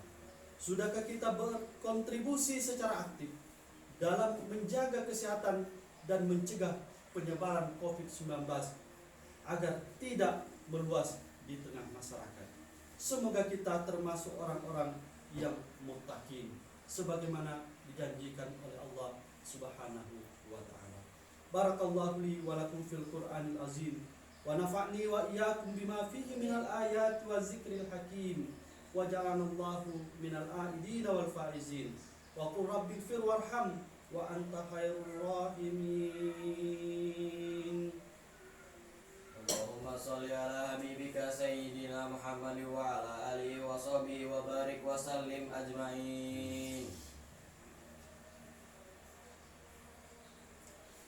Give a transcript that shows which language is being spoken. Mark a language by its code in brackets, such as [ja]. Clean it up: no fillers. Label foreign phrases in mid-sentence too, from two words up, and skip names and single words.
[id] Sudahkah kita berkontribusi secara aktif dalam menjaga kesehatan dan mencegah penyebaran COVID-19 agar tidak meluas di tengah masyarakat? Semoga kita termasuk orang-orang yang muttaqin sebagaimana dijanjikan oleh Allah [ar] سبحانه وتعالى. بارك الله لي ولكم في القرآن العظيم ونفعني وإياكم بما فيه من الآيات والذكر الحكيم وجعل الله من العائدين والفائزين وقل رب اغفر وارحم وأنت خير الراحمين. اللهم صل على حبيبك سيدنا محمد وعلى آله وصحبه وبارك وسلم أجمعين.